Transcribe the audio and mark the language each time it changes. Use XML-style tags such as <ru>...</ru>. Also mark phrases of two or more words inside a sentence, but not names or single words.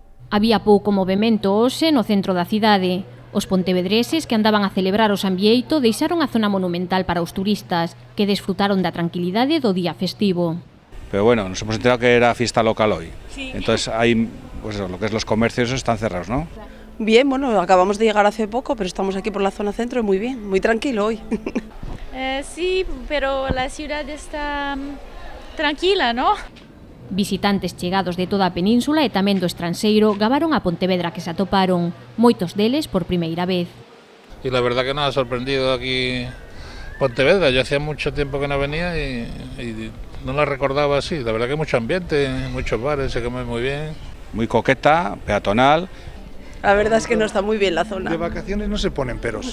<gl>Había pouco movemento hoxe no centro da cidade. Os pontevedreses que andaban a celebrar o San Bieito deixaron a zona monumental para os turistas, que desfrutaron da tranquilidade do día festivo.</gl> <es>Pero bueno, nos hemos enterado que era fiesta local hoy. Sí. Entonces hay, pues eso, lo que es los comercios están cerrados, ¿no? Bien, bueno, acabamos de llegar hace poco, pero estamos aquí por la zona centro y muy bien, muy tranquilo hoy. Sí, pero la ciudad está tranquila, ¿no?</es> <gl>Visitantes chegados de toda a península e tamén do estranxeiro gabaron a Pontevedra que se atoparon, moitos deles por primeira vez.</gl> <es>Y la verdad que nos ha sorprendido aquí Pontevedra. Yo hacía mucho tiempo que no venía y no la recordaba así. La verdad que mucho ambiente, muchos bares, se come muy bien. Muy coqueta, peatonal. La verdad es que no está muy bien la zona. De vacaciones no se ponen peros.</es>